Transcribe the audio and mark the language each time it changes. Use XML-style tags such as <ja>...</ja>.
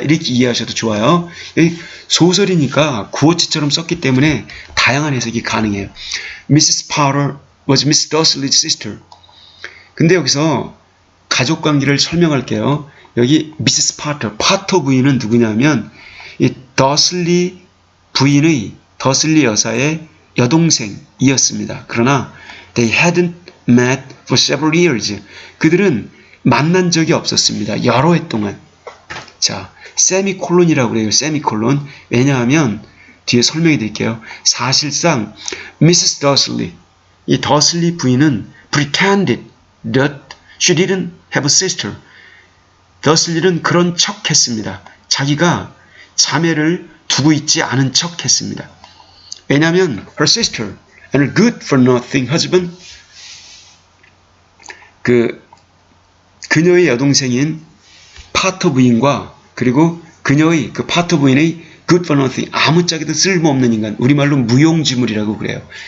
<ko>이렇게 이해하셔도 좋아요. 소설이니까 구어체처럼 썼기 때문에 다양한 해석이 가능해요.</ko> <en>Mrs. Potter was Miss Dursley's sister.</en> <ko>근데 여기서 가족 관계를 설명할게요. 여기 미세스 파터 부인은 누구냐면 이 더슬리 부인의 더슬리 여사의 여동생이었습니다. 그러나</ko> <en>they hadn't met for several years.</en> <ko>그들은 만난 적이 없었습니다. 여러 해 동안. 자, 세미콜론이라고 그래요. 세미콜론. 왜냐하면 뒤에 설명해 드릴게요. 사실상 미세스 더슬리, 이 더슬리 부인은</ko> <en>pretended that she didn't have a sister.</en> <ko>더슬리는 그런 척 했습니다. 자기가 자매를 두고 있지 않은 척 했습니다. 왜냐하면</ko> <en>her sister and her good for nothing husband,</en> <ko>그녀의 여동생인 파터 부인과 그리고 그녀의 그 파터 부인의</ko> <en>good for nothing,</en> <ko>아무짝에도 쓸모없는 인간, 우리말로 무용지물이라고 그래요.</ko>